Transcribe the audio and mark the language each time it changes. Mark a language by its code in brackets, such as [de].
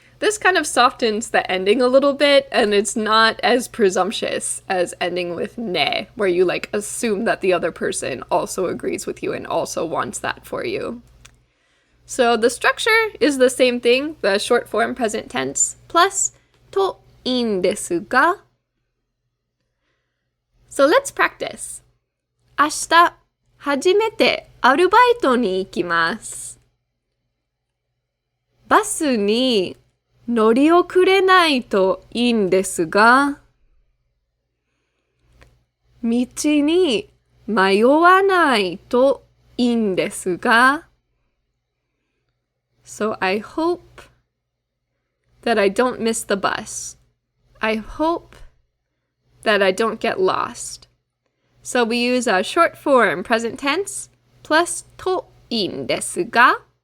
[en] This kind of softens the ending a little bit, and it's not as presumptuous as ending with ne, where you like assume that the other person also agrees with you and also wants that for you. So the structure is the same thing, the short form present tense, plus [ja] といいんですが. [en] So let's practice. [ja] 明日初めてアルバイトに行きます。バスに乗り遅れないといいんですが、道に迷わないといいんですが。 [en] So I hope that I don't miss the bus. I hope that I don't get lost. So we use a short form present tense plus [ja] といいんですが.